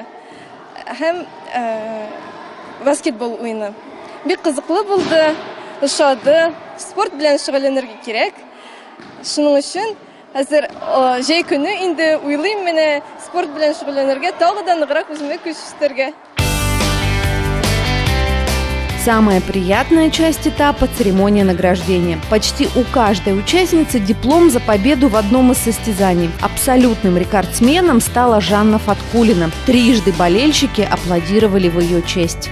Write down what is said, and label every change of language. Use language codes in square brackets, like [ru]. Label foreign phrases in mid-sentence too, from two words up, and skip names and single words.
[tt] Һәм баскетбол уйны. Бик кызыклы булды, ошады. Спорт белән шөгыльләнергә кирәк. Шуның өчен хәзер җәй көне инде уйлыйм менә спорт белән шөгыльләнергә, тагы да ныграк үземә көч итәргә. [ru] Самая приятная часть этапа – церемония награждения. Почти у каждой участницы диплом за победу в одном из состязаний. Абсолютным рекордсменом стала Жанна Фаткулина. Трижды болельщики аплодировали в ее честь.